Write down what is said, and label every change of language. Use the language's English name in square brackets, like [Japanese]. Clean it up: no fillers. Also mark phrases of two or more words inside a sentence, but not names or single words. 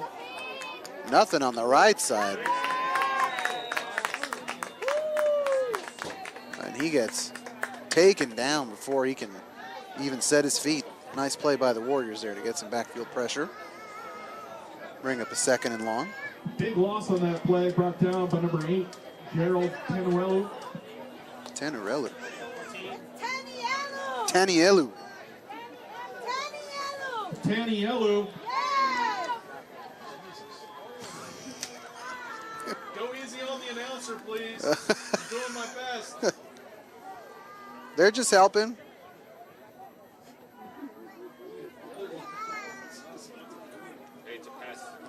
[English] Nothing on the right side. And he gets taken down before he can even set his feet. Nice play by the Warriors there to get some backfield pressure. Bring up a 2nd and long. Big loss on that play, brought down by number 8, Gerald Tanuelu. Tanuelu. Tanielu! Tanielu. Tanielu! Tanuelu. Go easy on the announcer, please. I'm doing my best. They're just helping. Hey, it's a pass.